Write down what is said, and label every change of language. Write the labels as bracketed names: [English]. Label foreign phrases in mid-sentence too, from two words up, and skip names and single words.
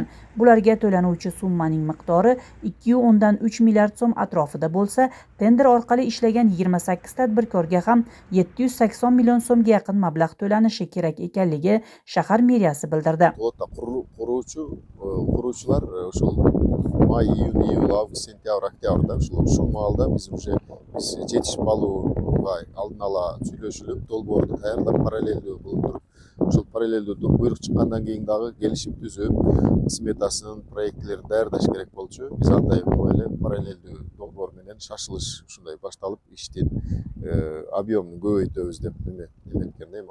[Uzbek] Bularga to'lanuvchi summaning miqdori 2.3 milliard so'm atrofida bo'lsa, tender orqali ishlagan 28 tadbirkorga ham 780 million so'mga yaqin mablag' to'lanishi kerak ekanligi shahar meriyasi bildirdi. Quruvchilar o'sha may, iyun, iyul, avgust, sentyabr, oktyabrda shu malda biz [Kyrgyz] жетишип алууга алдын ала сүйлөшүлүп, долбоорду даярдап, параллелдүү болуп туруп, ошол параллелдүү буйрук чыккандан кийин дагы келишим түзүп, сметасын, проектилерин даярдаш керек болчу. Биз андай эле параллелдүү долбоор менен шашылыш ушундай башталып, иштин объемун көбөйтөбүз деп эметкен эми.